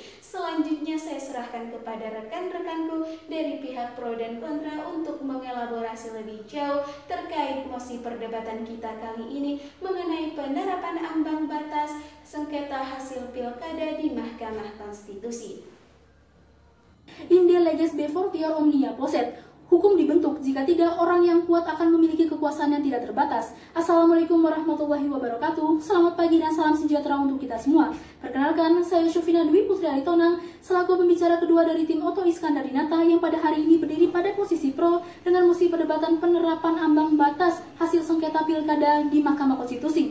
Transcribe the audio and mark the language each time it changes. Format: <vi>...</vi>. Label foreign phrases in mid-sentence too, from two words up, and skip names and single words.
<id>Selanjutnya saya serahkan kepada rekan-rekanku dari pihak pro dan kontra untuk mengelaborasi lebih jauh terkait mosi perdebatan kita kali ini mengenai penerapan ambang batas sengketa hasil pilkada di Mahkamah Konstitusi.</id> <la>Inde leges befortior omnia posset.</la> <id>Hukum dibentuk, jika tidak orang yang kuat akan memiliki kekuasaan yang tidak terbatas.</id> <ar>السلام عليكم ورحمة الله وبركاته.</ar> <id>Selamat pagi dan salam sejahtera untuk kita semua. Perkenalkan, saya Syofina Dwi Putri Aritonang, selaku pembicara kedua dari tim Oto Iskandar Dinata yang pada hari ini berdiri pada posisi pro dengan mosi perdebatan penerapan ambang batas hasil sengketa pilkada di Mahkamah Konstitusi.</id>